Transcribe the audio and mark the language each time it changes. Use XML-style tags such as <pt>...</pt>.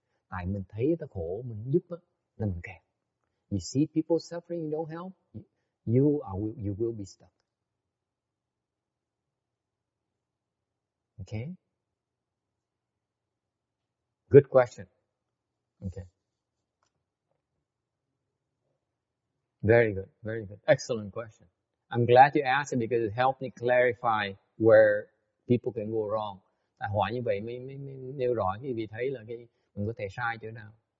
<vi>Tại mình thấy ta khổ, mình giúp á, là mình kẹt.</vi> <en>You see people suffering, you don't help, you will be stuck. Okay? Good question. Okay. Very good. Excellent question. I'm glad you asked it because it helped me clarify where people can go wrong.</en> <vi>Tại hỏi như vậy mới nêu rõ cái vị thấy là cái mình có thể sai chỗ nào.</vi>